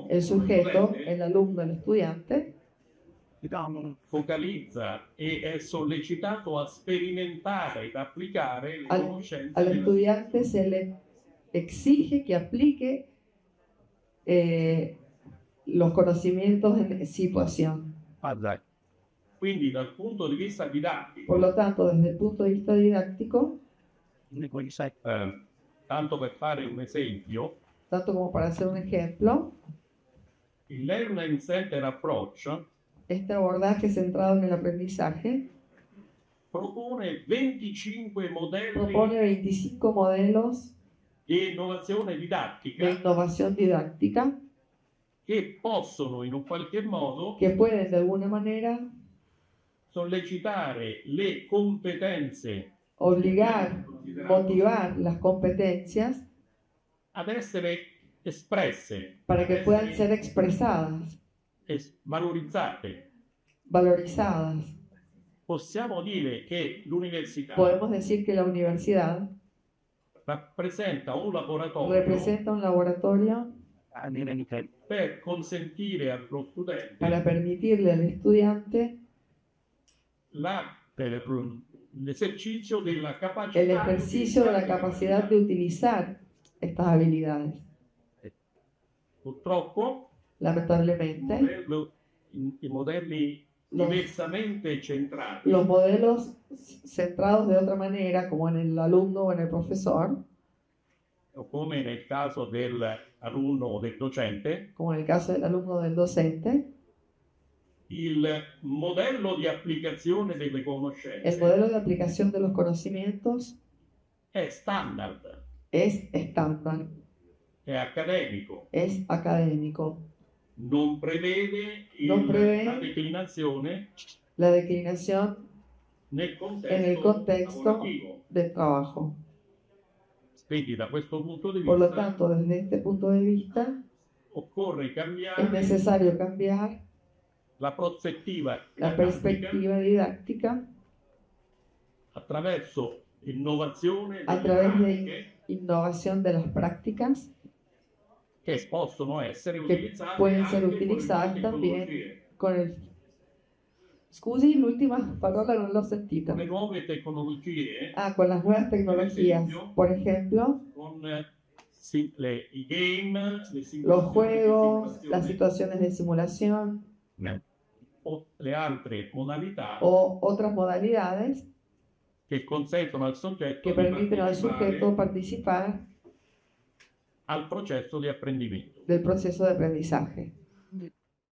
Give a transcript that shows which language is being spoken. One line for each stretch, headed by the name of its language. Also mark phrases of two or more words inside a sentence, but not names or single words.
Spanish: el sujeto,
Italian: studente,
Spanish: el alumno, el estudiante,
Italian: focalizza e è sollecitato a sperimentare ed applicare le al conoscenze al della
Spanish: estudiante se le exige que aplique los conocimientos en situación.
Italian: Quindi dal punto di vista didattico,
Spanish: Por lo tanto, desde el punto de vista didáctico,
Italian: tanto per fare un esempio,
Spanish: tanto como para hacer un ejemplo,
Italian: il
English: Learning Center Approach
Spanish: este abordaje centrado en el aprendizaje
Italian: propone 25 modelli
Spanish: propone 25 modelos
Italian: di innovazione
Spanish: de
Italian: didattica
Spanish: innovación didáctica
Italian: che possono in un qualche modo
Spanish: que pueden de alguna manera
Italian: sollecitare le competenze
Spanish: obligar, motivar las competencias
Italian: ad essere espresse,
Spanish: para
Italian: ad
Spanish: que puedan
Italian: essere
Spanish: ser expresadas,
Italian: valorizzate.
Spanish: valorizadas.
Italian: Possiamo dire che l'università
Spanish: Podemos decir que la universidad
Italian: rappresenta un laboratorio
Spanish: representa un laboratorio
Italian: per consentire allo studente
Spanish: para permitirle al estudiante
Italian: l'esercizio della capacità
Spanish: el ejercicio de la capacidad de utilizar estas habilidades.
Italian: Purtroppo
Spanish: Lamentablemente,
Italian: i modelli diversamente centrati
Spanish: los modelos centrados de otra manera, como en el alumno o en el profesor,
Italian: o come nel caso dell'alunno o del docente,
Spanish: como en el caso del alumno o del docente,
Italian: il modello di applicazione delle
Spanish: el
Italian: conoscenze
Spanish: modelo de aplicación de los conocimientos
Italian: è standard,
Spanish: es estándar,
Italian: è accademico,
Spanish: es académico.
Italian: non prevede Non prevede la declinazione
Spanish: La declinación
Italian: nel
Spanish: en el contexto
Italian: lavorativo.
Spanish: del trabajo.
Italian: Quindi da questo punto di
Spanish: Por lo
Italian: vista
Spanish: tanto, desde este punto de vista,
Italian: occorre
Spanish: es
Italian: cambiare
Spanish: necesario cambiar
Italian: la prospettiva
Spanish: la
Italian: didattica
Spanish: perspectiva didáctica
Italian: attraverso innovazione
Spanish: a
Italian: delle
Spanish: través
Italian: pratiche
Spanish: de innovación de las prácticas
Italian: che possono essere
Spanish: que
Italian: utilizzate
Spanish: pueden
Italian: anche
Spanish: ser
Italian: con le
Spanish: utilizadas
Italian: nuove
Spanish: también
Italian: tecnologie.
Spanish: con el...
Italian: Scusi, l'ultima parola non l'ho sentita. Con le nuove tecnologie,
Spanish: Ah, con las nuevas tecnologías. Por ejemplo,
Italian: con i game, le
Spanish: los
Italian: simulazioni di
Spanish: juegos, las
Italian: simulazione,
Spanish: situaciones de simulación
Italian: o le altre modalità
Spanish: o otras modalidades
Italian: che consentono al soggetto
Spanish: que
Italian: di
Spanish: permiten al
Italian: partecipare
Spanish: sujeto participar
Italian: al processo di apprendimento.
Spanish: del proceso de aprendizaje.